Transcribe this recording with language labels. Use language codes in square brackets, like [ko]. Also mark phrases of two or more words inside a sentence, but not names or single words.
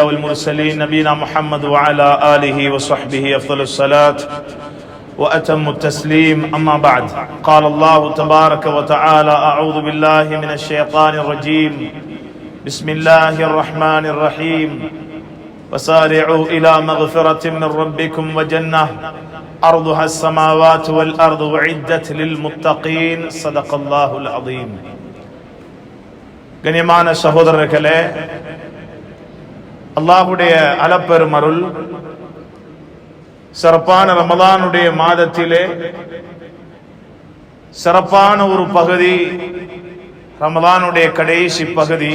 [ar] والمرسلين نبينا محمد وعلى آله وصحبه أفضل الصلاة وأتم التسليم أما بعد قال الله تبارك وتعالى أعوذ بالله من الشيطان الرجيم بسم الله الرحمن الرحيم وسارعوا إلى مغفرة من ربكم وجنة أرضها السماوات والأرض وعدت للمتقين صدق الله العظيم. [ta] கண்ணியமான சகோதரர்களே, அல்லாஹ்வுடைய அளப்பெரும் அருள் சிறப்பான ரமலானுடைய மாதத்திலே சிறப்பான ஒரு பகுதி, ரமலானுடைய கடைசி பகுதி.